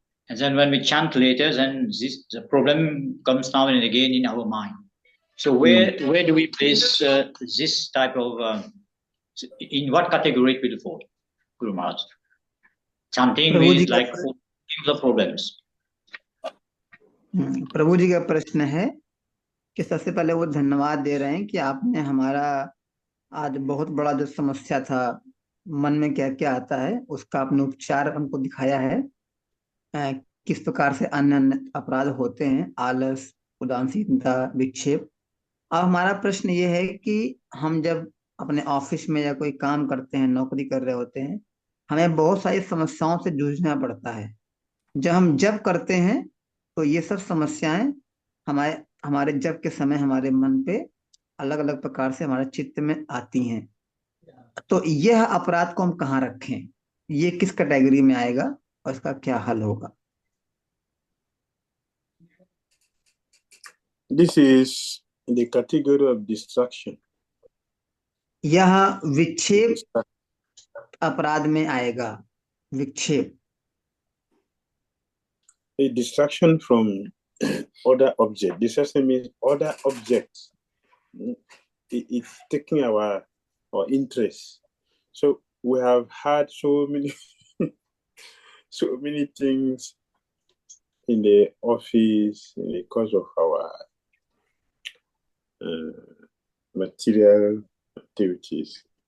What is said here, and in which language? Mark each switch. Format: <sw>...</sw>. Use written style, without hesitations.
<en>And then when we chant later, then the problem comes now and again in our mind. So where do we place this type of, in what category it will fall, Guru Maharaj? Chanting is like the problems.</en> <hi>प्रभु जी का प्रश्न है कि सबसे पहले वो धन्यवाद दे रहे हैं कि आपने हमारा आज बहुत बड़ा जो समस्या था मन में क्या क्या आता है उसका आपने उपचार हमको दिखाया है। अ, किस प्रकार से अन्य अन्य अपराध होते हैं, आलस, उदासीनता, विक्षेप। अब हमारा प्रश्न ये है कि हम जब अपने ऑफिस में या कोई काम करते हैं, नौकरी कर रहे होते हैं, हमें बहुत सारी समस्याओं से जूझना पड़ता है। जब करते हैं तो ये सब समस्याएं हमारे हमारे जब के समय हमारे मन पे अलग अलग प्रकार से हमारे चित्त में आती हैं। तो यह अपराध को हम कहाँ रखें, ये किस कैटेगरी में आएगा और इसका क्या हल होगा?</hi> <en>This is in the category of distraction.</en> <hi>यह विक्षेप अपराध में आएगा। विक्षेप,</hi> <en>A distraction from other object. Distraction means other objects. It's taking our interest. So we have had so many so many things in the office in the course of our material activities.</en>